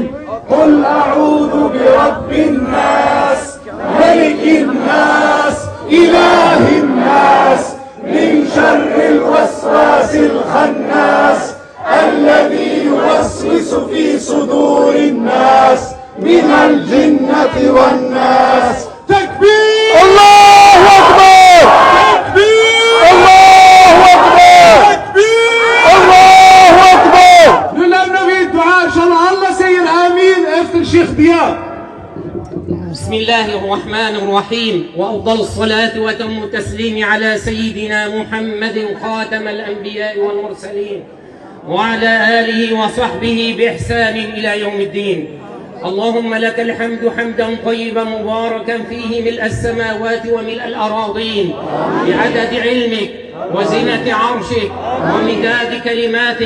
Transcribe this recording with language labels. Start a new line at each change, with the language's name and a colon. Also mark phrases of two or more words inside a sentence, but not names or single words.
Arabic: قل أعوذ برب الناس ملك الناس إله الناس من شر الوسواس الخناس الذي يوسوس في صدور الناس من الجنة والناس. تكبير! الله أكبر! تكبير! الله أكبر! تكبير! الله أكبر!
Swedish: Nu lämnar vi dua, inshallah. Alla säger amin efter Sheikh Dia.
Arabic: بسم الله الرحمن الرحيم، وأفضل الصلاة وتم التسليم على سيدنا محمد خاتم الأنبياء والمرسلين وعلى آله وصحبه بإحسان إلى يوم الدين. اللهم لك الحمد حمدا طيبا مباركا فيه ملء السماوات وملء الأراضين بعدد علمك وزنة عرشك ومداد كلماتك.